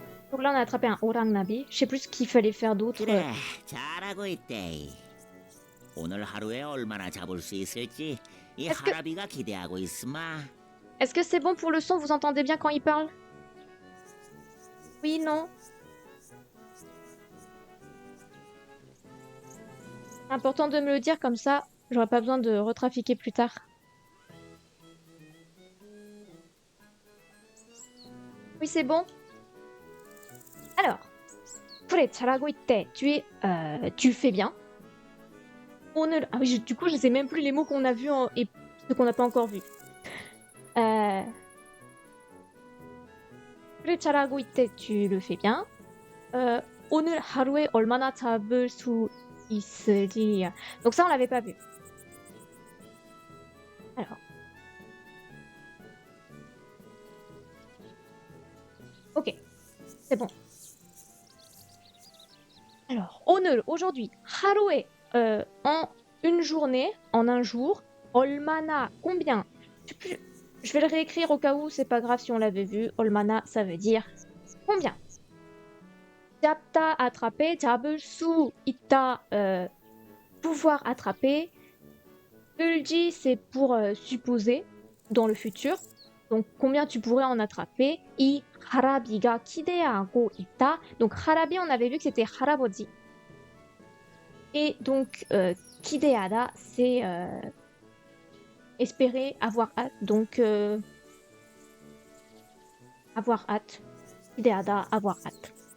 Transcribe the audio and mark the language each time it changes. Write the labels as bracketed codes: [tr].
[fr] Donc là, on a attrapé un orang nabi. Je sais plus ce qu'il fallait faire d'autre. [ko] 그래, 잘하고 있대. 오늘 하루에 얼마나 잡을 수 있을지 이 하라비가 기대하고 있으마. [fr] Est-ce que c'est bon pour le son? Vous entendez bien quand il parle? Oui, non? Important de me le dire, comme ça, j'aurai pas besoin de retrafiquer plus tard. Oui, c'est bon? [ko] Alors, 그래, 잘하고 있대. [fr] Tu fais bien. Ah oui, du coup, je sais même plus les mots qu'on a vus et ceux qu'on n'a pas encore vus. [ko] 그래, 잘하고 있대. [fr] Tu le fais bien. [ko] 오늘 하루에 얼마나 잡을 수 있을지. [fr] Donc ça, on l'avait pas vu. Alors. Ok, c'est bon. Alors, 오늘, aujourd'hui, 하루에, en une journée, en un jour, 얼마나, combien? Je vais le réécrire au cas où, c'est pas grave si on l'avait vu. 얼마나, ça veut dire combien. 잡다, attraper. [ko] 잡을 수 있다, pouvoir attraper. [fr] 을지, c'est pour supposer dans le futur. Donc, combien tu pourrais en attraper. 이 [ko] harabi가 기대하고 있다. [fr] Donc harabi, on avait vu que c'était haraboji. Et donc kideada, c'est espérer, avoir hâte. Donc avoir hâte. Kideada, avoir hâte.